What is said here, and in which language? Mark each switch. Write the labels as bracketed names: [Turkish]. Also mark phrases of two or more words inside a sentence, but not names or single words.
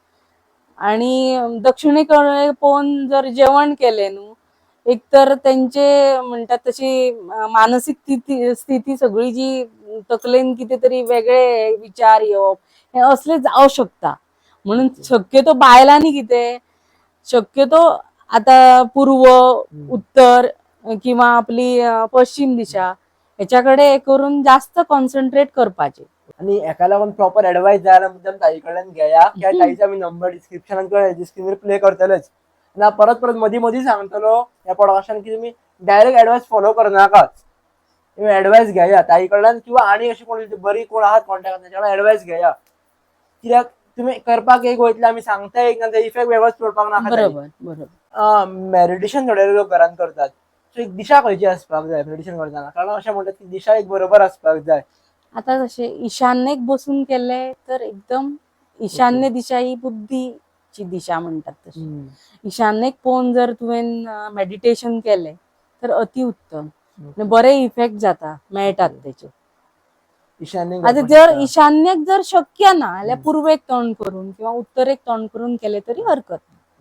[Konkani] आणि दक्षिणेकडे पळोवन जर जेवण केले न्हू, एक तर त्यांचे म्हणतात तशी मानसिक स्थिती सगळी जी तकलेन कितें तरी वेगळे विचार येवप हे असले जावं शकता. म्हणून शक्यतो बायलांनी कितें शक्यतो आता पूर्व, उत्तर किंवा आपली पश्चिम दिशा ह्याच्याकडे करून जास्त कॉन्सन्ट्रेट करपाचे. आणि एका लागून [English] proper advice [Konkani] जायला मुद्दाम ताई कडल्यान घेया. त्या ताईचा मी नंबर डिस्क्रिप्शनात किंवा स्क्रीनवर प्ले करतलेच. ना परत परत मधी मधी सांगतलो या पॉडकास्टान की तुम्ही [English] direct advice follow [Konkani] करनाकाच. तुम्ही ऍडवाइस घेया ताई कडल्यान किंवा आणि अशी कोण बरी कोण आहात कॉन्टॅक्ट त्याच्याकडे ऍडवाइस घेया. कित्याक तुम्ही करपाक एक वयतले आमी सांगता एक ना ते इफेक्ट वेगळोच पडपाक नाका. बरोबर बरोबर. मेडिटेशन थोडे लोक घरान करतात. सो एक दिशा खंयची आसपाक जाय मेडिटेशन करताना, कारण अशें म्हणटात की दिशा एक बरोबर आसपाक जाय. आता कसे ईशान्येक बसून केले तर एकदम ईशान्य दिशा ही बुद्धीची दिशा म्हणतात तशी. ईशान्येक पळोवन जर तुवें मेडिटेशन केले तर अतिउत्तम. बरे इफेक्ट जाता मेळटात त्याचे. आता जर ईशान्येक जर शक्य ना जाल्यार पूर्वेक तोंड करून किंवा उत्तरेक तोंड करून केले तरी हरकत ना.